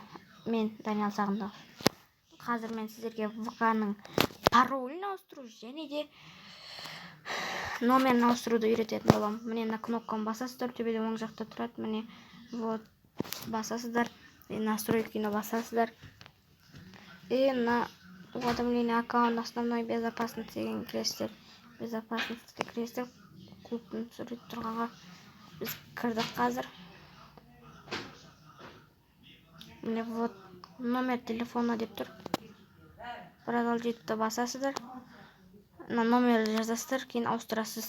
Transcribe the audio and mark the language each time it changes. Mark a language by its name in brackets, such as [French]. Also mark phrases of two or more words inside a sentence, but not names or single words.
[Kazakh] Мен Даниал Сағындықов. Қазір мен сіздерге ВК-ның паролін ауыстыру және де номерін ауыстыруды үйрететін боламын. Міне мына кнопканы басасыздар, төбеде оң жақта тұрады. Міне вот басасыздар, настройканы басасыздар. [Russian] И на уведомление аккаунт основной безопасности [Kazakh] деген кіресіздер. Безопасностьқа кіресіздер. Клубтың сурет тұрғанға біз кірдік қазір. Міне вот [Russian] номер телефона [Kazakh] деп тұр. Продолжитті басасыздар. Номерді жазасыздар, кейін ауыстырасыз.